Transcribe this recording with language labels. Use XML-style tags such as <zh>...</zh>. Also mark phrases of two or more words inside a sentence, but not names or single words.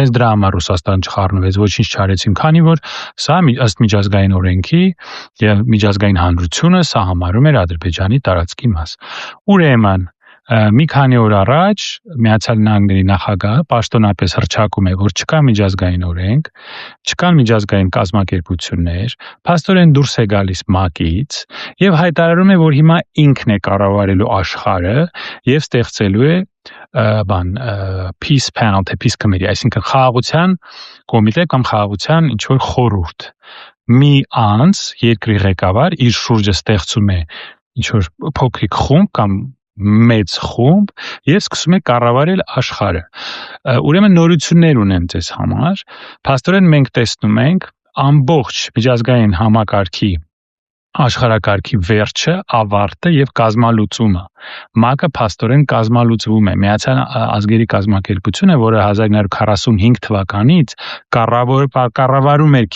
<hy>հենց դրա համար Ռուսաստան չխառնվեց, ոչինչ չարեցին, քանի որ սա ըստ միջազգային օրենքի եւ միջազգային հանրությունը սա համարում էր Ադրբեջանի տարածքի մաս։ Ուրեմն մի քանի օր առաջ Միացյալ Նահանգների նախագահը պաշտոնապես հռչակում է, որ չկա միջազգային օրենք, չկան միջազգային կազմակերպություններ, փաստորեն դուրս է գալիս ՄԱԿ-ից եւ հայտարարում է, որ հիմա ինքն է կառավարելու աշխարհը եւ ստեղծելու է</hy> <en>peace panel, peace committee,</en> <hy>այսինքն խաղաղության կոմիտե կամ խաղաղության ինչ որ խորհուրդ։ Մի անձ երկրի ղեկավար իր շուրջը ստեղծում է ինչ որ փոքրիկ խումբ կամ մեծ խումբ եւ սկսում է կառավարել աշխարհը։ Ուրեմն նորություններ ունեմ ձեզ համար։ Փաստորեն մենք տեսնում ենք ամբողջ միջազգային համակարգի աշխարհակարգի վերջը, ավարտը եւ կազմալուծումը։ ՄԱԿ-ը փաստորեն կազմալուծվում է։ Միացյալ ազգերի կազմակերպությունը, որը 1945 թվականից կառավարում էր</hy>